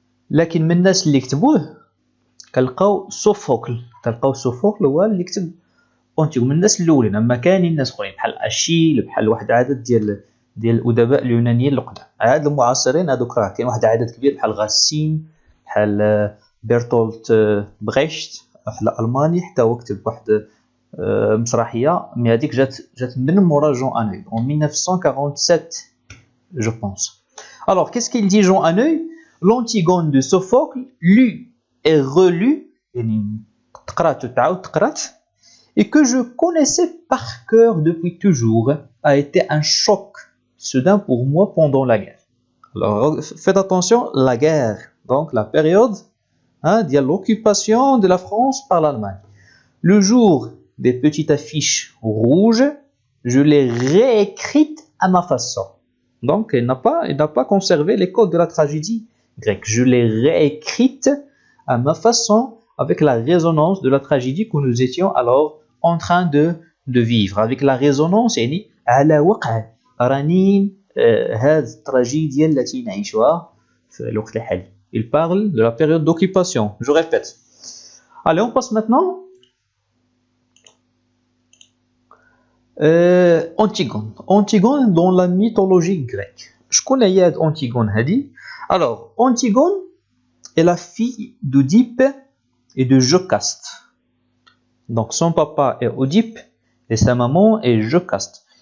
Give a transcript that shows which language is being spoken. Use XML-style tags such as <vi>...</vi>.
<ar>لكن من الناس اللي كتبوه كنلقاو سوفوكل هو اللي كتب أنتيغون من الناس الاولين اما كاينين ناس اخرين بحال اشيل بحال واحد عدد ديال الادباء اليونانيين القدام هاد المعاصرين هذوك راه كاين واحد عدد كبير بحال غاسين بحال بيرتولت بريشت بحال الماني حتى هو كتب واحد مسرحيه مي هذيك جات من مورا جون انوي</ar> <fr>en 1947 je pense. Alors qu'est-ce qu'il dit Jean Hanneux? L'Antigone de Sophocle lu et relu</fr> <ar>يعني تقرات</ar> <fr>et que je connaissais par cœur depuis toujours a été un choc soudain pour moi pendant la guerre. Alors faites attention, la guerre, donc la période de l'occupation de la France par l'Allemagne. Le jour des petites affiches rouges, je l'ai réécrite à ma façon. Donc il n'a pas conservé les codes de la tragédie grecque. Je l'ai réécrite à ma façon avec la résonance de la tragédie que nous étions alors en train de vivre. Avec la résonance</fr> <ar>يعني على وقع رنين هذه التراجيديا التي نعيشها في الوقت الحالي.</ar> <fr>Il parle de la période d'occupation. Je répète. Allez, on passe maintenant. Antigone dans la mythologie grecque.</fr> <ar>شكون هي هاد Antigone هادي؟</ar> <fr>Alors, Antigone est la fille d'Oedipe et de Jocaste. Donc son papa est Oedipe et sa maman est Jocaste.</fr>